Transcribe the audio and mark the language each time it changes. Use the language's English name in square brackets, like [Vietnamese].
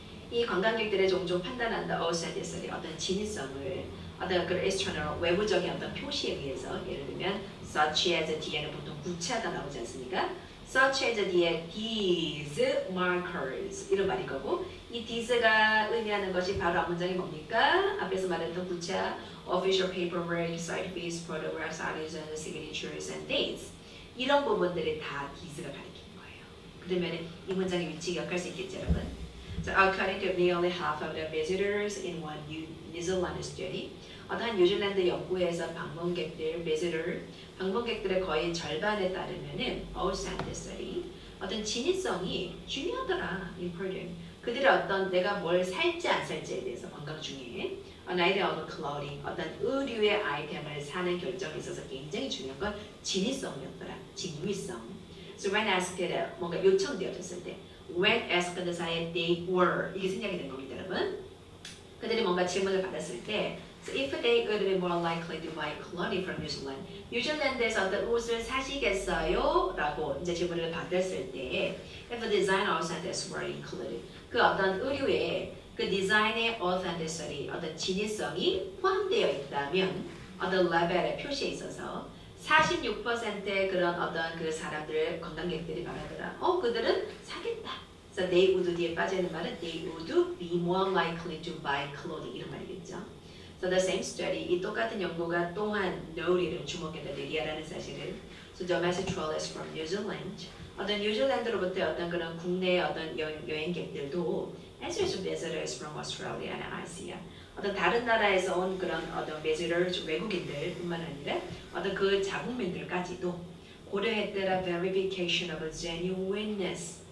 [Korean] 이 관광객들의 종종 판단한다 authenticity 어떤 진위성을 어떤 그 external 외부적인 어떤 표시에 의해서 예를 들면 [English] such as [Korean] 뒤에는 보통 구체하다 나오지 않습니까? [English] such as [Korean] 뒤에 these markers 이런 말일 거고 이 these가 의미하는 것이 바로 앞 문장이 뭡니까? 앞에서 말했던 구체화 [English] official paperwork, site fees, photographs, artisans, signatures, and dates [Korean] 이런 부분들이 다 these가 가리키는 거예요. 그러면 이 문장의 위치 기억할 수 있겠죠, 여러분? [English] So according to nearly half of the visitors in one New Zealand study, [Korean] 어떤 뉴질랜드 연구에서 방문객들의 거의 절반에 따르면은 authenticity, 어떤 진위성이 중요하더라, important. 그들의 어떤 내가 뭘 살지 안 살지에 대해서 관광 중에 [English] an item of clothing, [Korean] 어떤 의류의 아이템을 사는 결정에 있어서 굉장히 중요한 건 진위성이었더라, 진위성. [English] So when asked, [Korean] 뭔가 요청되어졌을 때 [English] when asked [Korean] 사이에 [English] they were [Korean] 이게 생략이 된 겁니다, 여러분. 그들이 뭔가 질문을 받았을 때 [English] so if they would be more likely to buy clothing from New Zealand [Korean] 뉴질랜드에서 어떤 옷을 사시겠어요? 라고 이제 질문을 받았을 때 [English] if the design authenticity were included [Korean] 그 어떤 의류에 그 디자인의 authenticity 어떤 진위성이 포함되어 있다면 어떤 레벨의 표시에 있어서 46%의 그런 어떤 그 사람들 관광객들이 말하더라. 그들은 사겠다. [English] So they would [Korean] 뒤에 빠지는 말은 [English] they would be more likely to buy clothing [Korean] 이런 말이겠죠. [English] So the same study [Korean] 이 똑같은 연구가 또한 note를 주목했다 얘기하라는 사실을. [English] So domestic tourists from New Zealand [Korean] 어떤 뉴질랜드로부터 어떤 그런 국내 어떤 여행객들도 [English] as well as visitors from Australia and Asia [Korean] 어떤 다른 나라에서 온 그런 어떤 visitors 외국인들뿐만 아니라 어떤 그 자국민들까지도 고려했더라 [English] verification of genuineness.